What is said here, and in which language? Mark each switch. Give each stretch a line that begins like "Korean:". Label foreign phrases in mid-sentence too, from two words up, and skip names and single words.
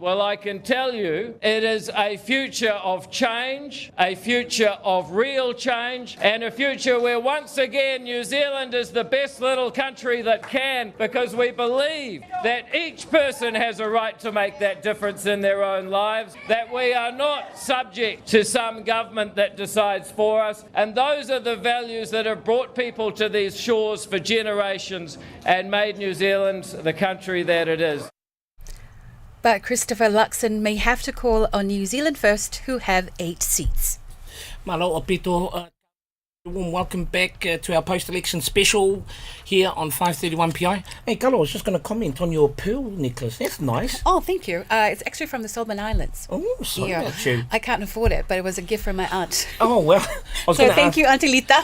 English: Well, I can tell you it is a future of change, a future of real change, and a future where once again New Zealand is the best little country that can, because we believe that each person has a right to make that difference in their own lives, that we are not subject to some government that decides for us, and those are the values that have brought people to these shores for generations and made New Zealand the country that it is. But Christopher Luxon may have to call on New Zealand First, who have 8 seats.
Samoan: Malo o pito
English: Warm welcome back to our post-election special here on 531 PI. Hey, Kalo, I was just going to comment on your pearl necklace. That's nice. Oh, thank you. It's actually from the Solomon Islands. Oh, sorry about you. I can't afford it, but it was a gift from my aunt. Oh, well. I was So gonna thank ask- you, Auntie Lita.